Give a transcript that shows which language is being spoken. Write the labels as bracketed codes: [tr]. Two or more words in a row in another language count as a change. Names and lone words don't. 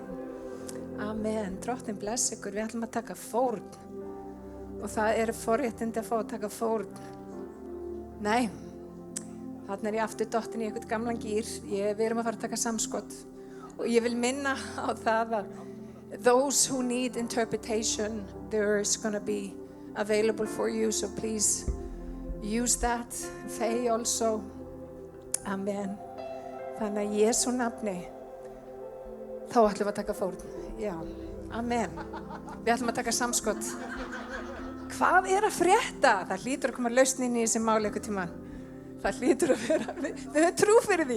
[is] Amen. Drottin bless ykkur, við ætlum að taka fórn. Og það forréttindi að fá að taka fórn. Nei, þarna ég aftur dottin í einhvern gamlan gír. Við erum að fara að taka samskot. Og ég vil minna á það að [en] those who need interpretation, there's gonna be available for you. So please use that. Faye also. Amen. [is] Þannig að Jesú nafni, þá ætlum við að taka fórn. Já, amen. Við ætlum að taka samskot. Hvað að frétta? Það hlýtur að koma lausn inn í þessi máli einhvern tímann. Það hlýtur að vera, við höfum trú fyrir því.